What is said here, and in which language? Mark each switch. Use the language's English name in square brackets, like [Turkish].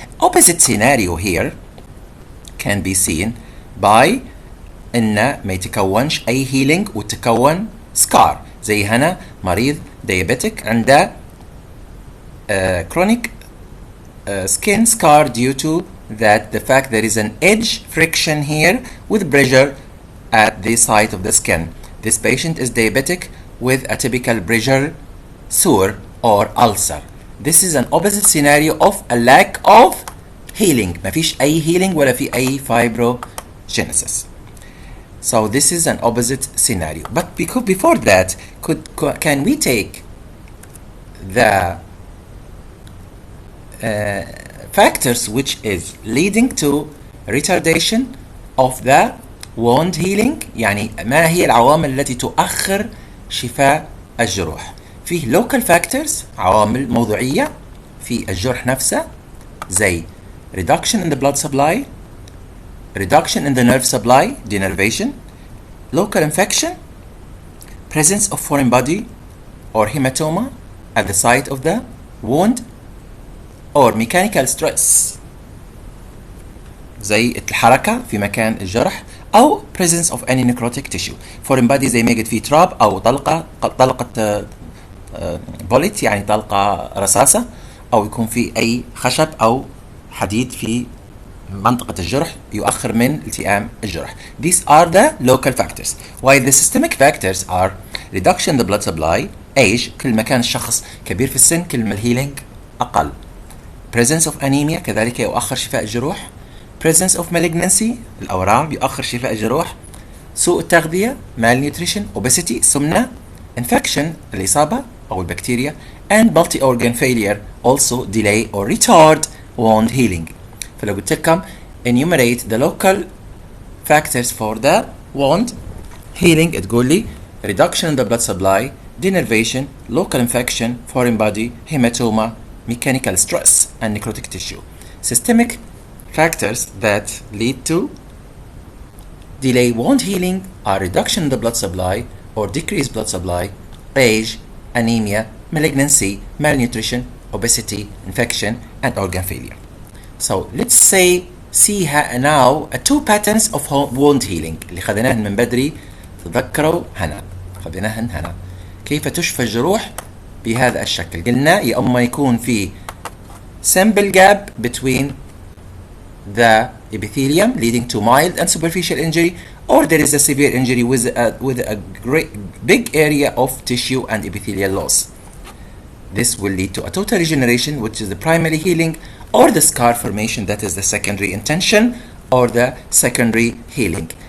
[English] Opposite scenario here can be seen by [Arabic] إن ما يتكونش أي [English] healing [Arabic] وتكون [English] scar، [Arabic] زي هنا مريض [English] diabetic [Arabic] عنده [English] chronic skin scar due to that the fact there is an edge friction here with pressure at the site of the skin. This patient is diabetic with a typical pressure sore or ulcer. This is an opposite scenario of a lack of healing. [Arabic] ما فيش أي healing ولا في أي fibrogenesis. [English] So this is an opposite scenario. But because before that, can we take the factors which is leading to retardation of the wound healing؟ [Arabic] يعني ما هي العوامل التي تؤخر شفاء الجروح؟ فيه [English] local factors، [Arabic] عوامل موضوعية في الجرح نفسه، زي [English] reduction in the blood supply, reduction in the nerve supply, denervation, local infection, presence of foreign body or hematoma at the site of the wound, or mechanical stress [Arabic] زي الحركة في مكان الجرح، أو [English] presence of any necrotic tissue. [Arabic] foreign body زي ما يجد فيه تراب أو طلقة بوليت يعني طلقة رصاصة، أو يكون في أي خشب أو حديد في منطقة الجرح يؤخر من التئام الجرح. [English] These are the local factors. While the systemic factors are reduction in the blood supply, age، [Arabic] كل ما كان الشخص كبير في السن كل ما الهيلينج أقل. [English] presence of anemia [Arabic] كذلك يؤخر شفاء الجروح. [English] presence of malignancy [Arabic] الأورام يؤخر شفاء الجروح. سوء التغذية malnutrition, obesity السمنة. infection الإصابة أو البكتيريا. [English] and multi-organ failure also delay or retard wound healing. [Arabic] فلو قلت لكم [English] enumerate the local factors for the wound healing [Arabic] تقول لي [English] reduction in the blood supply, denervation, local infection, foreign body, hematoma, mechanical stress, and necrotic tissue. Systemic factors that lead to delay wound healing are reduction in the blood supply or decreased blood supply, age, anemia, malignancy, malnutrition, obesity, infection, and organ failure. So let's see now two patterns of wound healing [Arabic] اللي خذيناهن من بدري. تذكروا خذيناهن هنا كيف تشفى الجروح بهذا الشكل. قلنا يا اما يكون في [English] simple gap between the epithelium leading to mild and superficial injury, or there is a severe injury with a great big area of tissue and epithelial loss. This will lead to a total regeneration, which is the primary healing, or the scar formation, that is the secondary intention or the secondary healing.